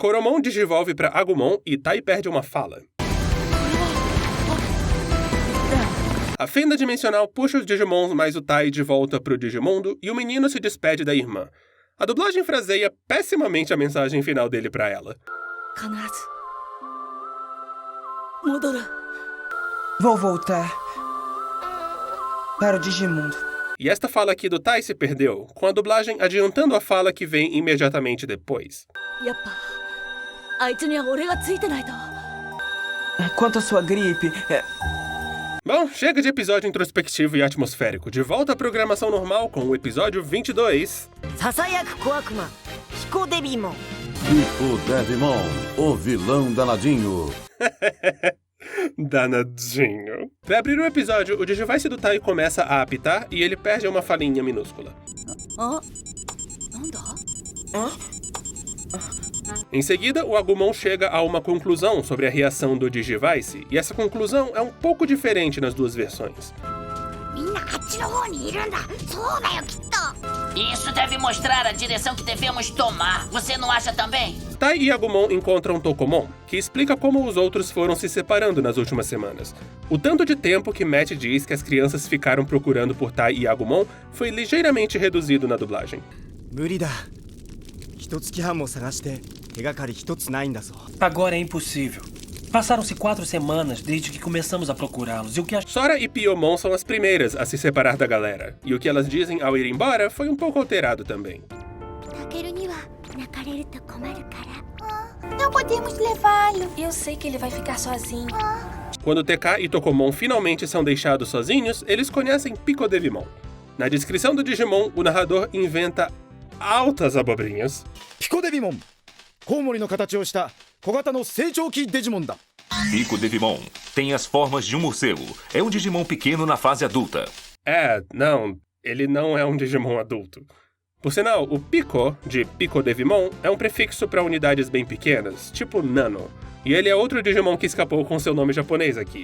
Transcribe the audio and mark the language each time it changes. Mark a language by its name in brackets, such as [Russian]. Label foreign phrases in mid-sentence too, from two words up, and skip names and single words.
[Portuguese] Koromon digivolve pra Agumon e Tai perde uma fala. A fenda dimensional puxa os Digimons mais o Tai de volta pro Digimundo e o menino se despede da irmã. A dublagem fraseia pessimamente a mensagem final dele pra ela. [Japanese] 必ず戻る [Portuguese] Vou voltar para o Digimundo. E esta fala aqui do Tai se perdeu, com a dublagem adiantando a fala que vem imediatamente depois. [Japanese] やっぱあいつには俺がついてないと [Portuguese] Quanto à sua gripe, Bom, chega de episódio introspectivo e atmosférico. De volta à programação normal com o episódio 22. [Japanese] ささやく小悪魔ヒコデビモン [Portuguese] Pico Devimon, o vilão danadinho. Danadinho. Pra abrir o episódio, o Digivice do Tai começa a apitar e ele perde uma falinha minúscula. [Japanese] あなんだ [Portuguese] Em seguida, o Agumon chega a uma conclusão sobre a reação do Digivice, e essa conclusão é um pouco diferente nas duas versões. [Japanese] みんなあっちの方にいるんだそうだよきっと [Portuguese] Isso deve mostrar a direção que devemos tomar. Você não acha também? Tai e Agumon encontram Tokomon, que explica como os outros foram se separando nas últimas semanas. O tanto de tempo que Matt diz que as crianças ficaram procurando por Tai e Agumon foi ligeiramente reduzido na dublagem. [Japanese] 無理だ。一月半も探して手がかり一つないんだぞ。 [Portuguese] Agora é impossível. Passaram-se 4 semanas desde que começamos a procurá-los, e o que Sora e Piomon são as primeiras a se separar da galera, e o que elas dizem ao ir embora foi um pouco alterado também. [Japanese] タケルには泣かれると困るから [Portuguese] Não podemos levá-lo Eu sei que ele vai ficar sozinho. Quando TK e Tokomon finalmente são deixados sozinhos, eles conhecem Pico Devimon. Na descrição do Digimon, o narrador inventa altas abobrinhas. [Japanese] ピコデビモン、コウモリの形をした小型の成長期デジモンだ。 [Portuguese] Pico Devimon tem as formas de um morcego. É um Digimon pequeno na fase adulta. Não, ele não é um Digimon adulto. Por sinal, o Pico, de Pico Devimon, é um prefixo para unidades bem pequenas, tipo Nano. E ele é outro Digimon que escapou com seu nome japonês aqui.